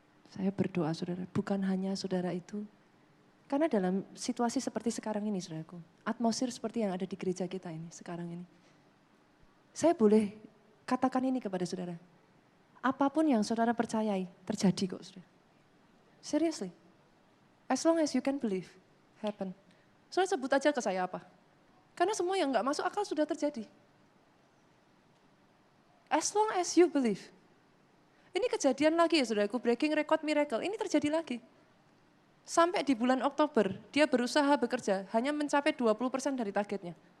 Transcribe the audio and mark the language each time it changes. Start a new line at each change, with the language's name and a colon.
Indonesian: Saya berdoa saudara, bukan hanya saudara itu. Karena dalam situasi seperti sekarang ini saudaraku, atmosfer seperti yang ada di gereja kita ini sekarang ini. Saya boleh katakan ini kepada saudara. Apapun yang saudara percayai, terjadi kok saudara.
English: Seriously. As long as you can believe, happen.
Indonesian: Saudara sebut aja ke saya apa. Karena semua yang gak masuk akal sudah terjadi.
English: As long as you believe.
Indonesian: Ini kejadian lagi ya saudaraku,
English: breaking record miracle,
Indonesian: ini terjadi lagi. Sampai di bulan Oktober, dia berusaha bekerja, hanya mencapai 20% dari targetnya.